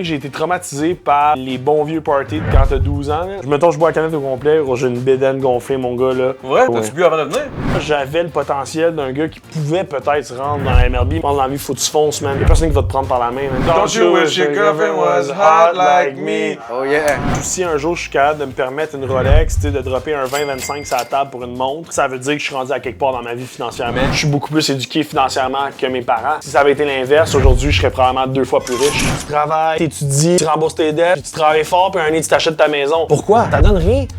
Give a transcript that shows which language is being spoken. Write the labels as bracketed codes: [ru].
[fr] J'ai été traumatisé par les bons vieux parties de quand t'as 12 ans. Mettons, je bois la canette au complet, j'ai une bédaine gonflée, mon gars, là. Ouais? T'as-tu bu avant de venir? J'avais le potentiel d'un gars qui pouvait peut-être se rendre dans la MLB. Je pense dans la vie, faut que tu fonces, man. Y'a personne qui va te prendre par la main, man. [en] Don't you wish your girlfriend was hot like me? Oh yeah! [fr] Si un jour je suis capable de me permettre une Rolex, tu sais, de dropper un 20-25 sur la table pour une montre, ça veut dire que je suis rendu à quelque part dans ma vie financièrement. Je suis beaucoup plus éduqué financièrement que mes parents. Si ça avait été l'inverse, aujourd'hui, je serais probablement 2 fois plus riche. Tu travailles, t'étudies, tu rembourses tes dettes, puis tu travailles fort, puis un nez, tu t'achètes ta maison. Pourquoi? Ça donne rien.